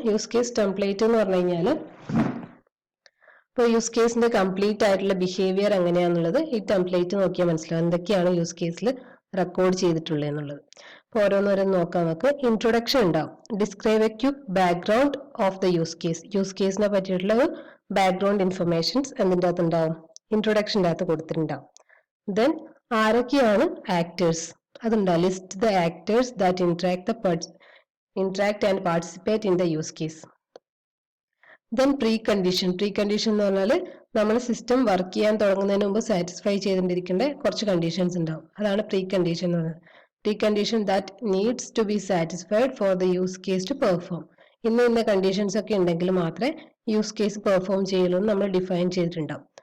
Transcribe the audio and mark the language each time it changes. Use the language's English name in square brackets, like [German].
[Malayalam] Use case template എന്ന് പറഞ്ഞു കഴിഞ്ഞാൽ ഇപ്പോൾ യൂസ് കേസിന്റെ കംപ്ലീറ്റ് ആയിട്ടുള്ള ബിഹേവിയർ എങ്ങനെയാണെന്നുള്ളത് ഈ ടെംപ്ലേറ്റ് നോക്കിയാൽ മനസ്സിലാവും, എന്തൊക്കെയാണ് യൂസ് കേസിൽ റെക്കോർഡ് ചെയ്തിട്ടുള്ളത് എന്നുള്ളത്. അപ്പോൾ ഓരോന്നോരോന്ന് നോക്കാം നമുക്ക്. ഇൻട്രൊഡക്ഷൻ ഉണ്ടാവും. [English] Describe a quick background of the use case. [Malayalam] Use കേസിനെ പറ്റിയിട്ടുള്ള ഒരു ബാക്ക്ഗ്രൗണ്ട് ഇൻഫർമേഷൻസ് എന്തിൻ്റെ അകത്ത് ഉണ്ടാവും, ഇൻട്രൊഡക്ഷൻ്റെ അകത്ത് കൊടുത്തിട്ടുണ്ടാവും. ദെൻ ആരൊക്കെയാണ് ആക്ടേഴ്സ് അതുണ്ടാവും. [English] List the actors that interact and participate in the use case. Then precondition. [Malayalam] Precondition എന്ന് പറഞ്ഞാൽ നമ്മൾ സിസ്റ്റം വർക്ക് ചെയ്യാൻ തുടങ്ങുന്നതിന് മുമ്പ് സാറ്റിസ്ഫൈ ചെയ്തിരിക്കേണ്ട കുറച്ച് കണ്ടീഷൻസ് ഉണ്ടാവും. അതാണ് പ്രീകണ്ടീഷൻ എന്ന് പറയുന്നത്. [English] Precondition that needs to be satisfied for the use case to perform. [Malayalam] ഇന്ന കണ്ടീഷൻസ് ഒക്കെ ഉണ്ടെങ്കിൽ മാത്രമേ യൂസ് കേസ് പെർഫോം ചെയ്യുള്ളൂ എന്ന് നമ്മൾ ഡിഫൈൻ ചെയ്തിട്ടുണ്ടാവും.